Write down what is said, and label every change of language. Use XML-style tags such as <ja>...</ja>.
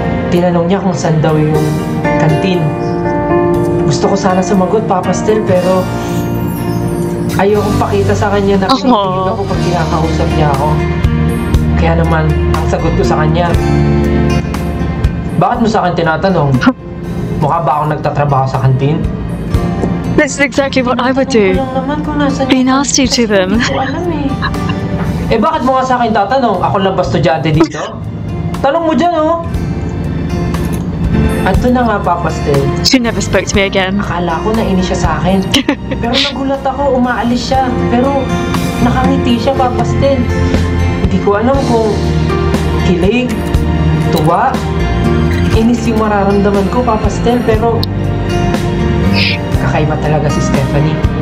<tl>Tinanong niya kung saan daw yung kantin. Gusto ko sana sumagot, Papa Stel, pero ayokong pakita sa kanya na kinikilig ako pag kinakausap niya ako. Kaya naman, ang sagot ko sa kanya, bakit mo sa akin tinatanong? Mukha ba akong nagtatrabaho sa kantin?</tl> <en>This is exactly what I would do. Be nasty to them.</en> <tl>Hindi ko alam eh. Bakit mo nga sa akin tatanong? Ako lang ba estudyante dito? Tanong mo dyan, oh. At doon na nga, Papa Stel.</tl> <en>She never spoke to me again.</en> <tl>Akala ko nainis siya sa akin. Pero nagulat ako, umaalis siya. Pero nakangiti siya, Papa Stel. Hindi ko alam kung kilig, tuwa, inis yung mararamdaman ko, Papa Stel. Pero kakaiba talaga si Stephanie.</tl>